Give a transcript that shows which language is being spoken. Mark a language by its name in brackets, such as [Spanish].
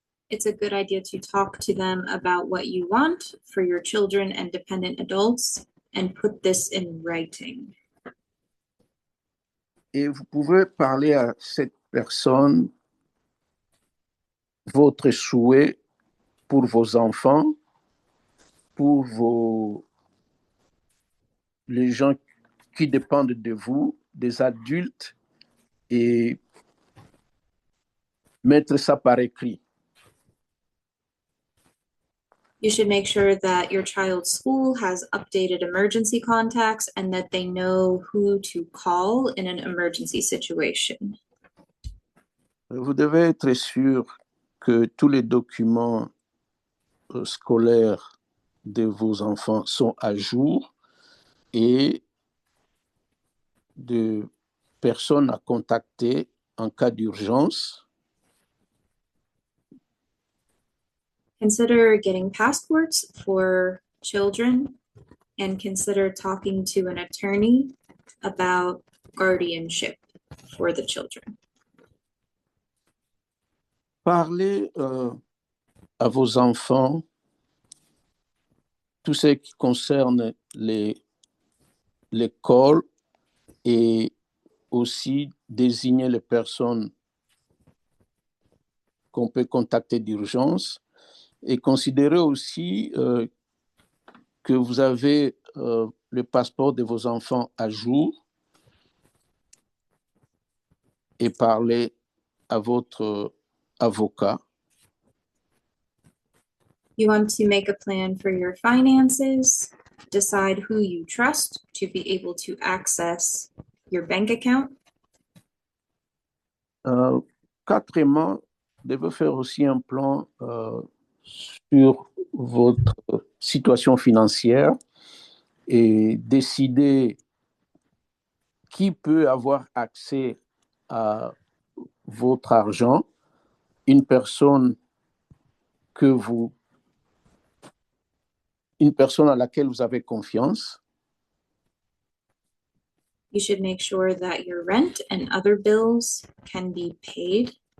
[English] It's a good idea to talk to them about what you want for your children and dependent adults and put this in writing. [French] Et vous pouvez parler à cette personne votre souhait pour vos enfants, pour les gens qui dépendent de vous, des adultes, et mettre ça par écrit. [English] You should make sure that your child's school has updated emergency contacts and that they know who to call in an emergency situation. [French] Vous devez être sûr que tous les documents scolaires de vos enfants sont à jour et de personnes à contacter en cas d'urgence. [English] Consider getting passports for children and consider talking to an attorney about guardianship for the children. [French] Parlez à vos enfants tout ce qui concerne l'école et aussi désigner les personnes qu'on peut contacter d'urgence et considérez aussi que vous avez le passeport de vos enfants à jour et parlez à votre avocat. [English] You want to make a plan for your finances, decide who you trust to be able to access your bank account. [French] Quatrièmement, vous devez faire aussi un plan sur votre situation financière et décider qui peut avoir accès à votre argent, une personne à laquelle vous avez confiance. [English] You should make sure that your rent and other bills can be paid.